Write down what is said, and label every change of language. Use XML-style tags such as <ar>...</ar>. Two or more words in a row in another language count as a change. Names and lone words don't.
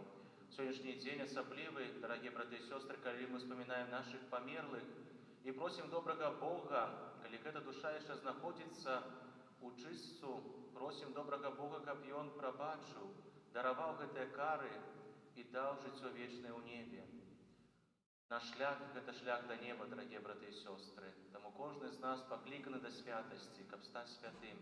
<ru>Сегодняшний день особливый, дорогие браты и сестры, когда мы вспоминаем наших померлых и просим доброго Бога, коли эта душа еще находится у чыстцу,</ru> <be>просім добрага Бога, каб Ён прабачыў, дараваў гэтыя кары і даў жыццё вечнае ў небе. Наш шлях – гэта шлях да неба, дарагія браты і сёстры. Таму кожны з нас пакліканы да святасці, каб стаць святым.</be>